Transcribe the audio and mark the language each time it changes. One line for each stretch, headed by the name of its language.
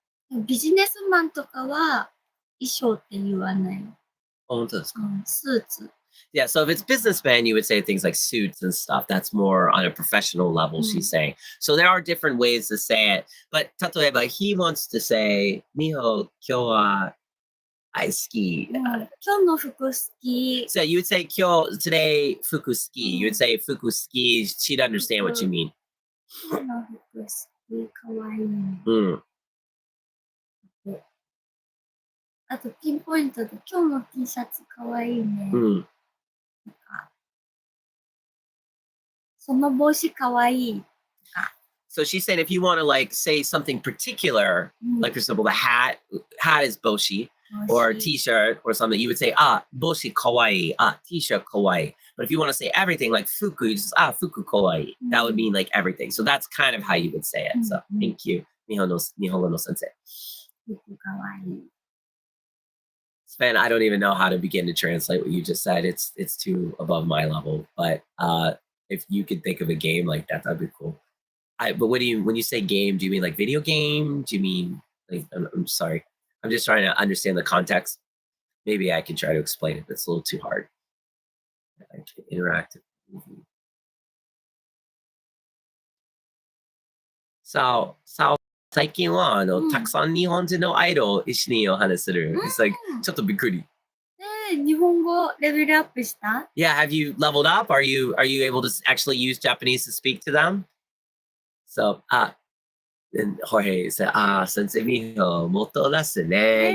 Japanese: ビジネスマンとかは衣装って言わない。スーツ。
English: Yeah, so if it's businessman, you would say things like suits and stuff. That's more on a professional level, she's saying. So there are different ways to say it. But Tatoeba, he wants to say, Miho,
Japanese: kyo wa aisuki. 今日の服好き。
English: So you would say, kyo, today, fuku ski. You would say, fuku ski. She'd understand what you mean.
Japanese: 今日の服好き、かわいい。あとピンポイントで今日の T シャツかわいいね。なんかその帽子かわいい。
English: So she's saying if you want to like say something particular, like for example, the hat is boshi, or a t-shirt or something, you would say, boshi kawaii, t-shirt kawaii. But if you want to say everything like fuku, you just fuku kawaii. That would mean like everything. So that's kind of how you would say it. So thank you,
Japanese: Nihongo no sensei. 服かわいい。
English: Sven, I don't even know how to begin to translate what you just said. It's too above my level. But if you could think of a game like that, that'd be cool. But when you say game, do you mean like video game? Do you mean like I'm sorry. I'm just trying to understand the context. Maybe I can try to explain it, but it's a little too hard. Like interactive movie.
Japanese: So 最近はたくさん日本人のアイドル一緒にお話しする。
English: It's like
Japanese: ちょっとびっくり。日本語レベルアップした？
English: Yeah, have you leveled up? Are you able to actually use Japanese to speak to them? So, and Jorge said, Sensei Miho,
Japanese: 元ですね。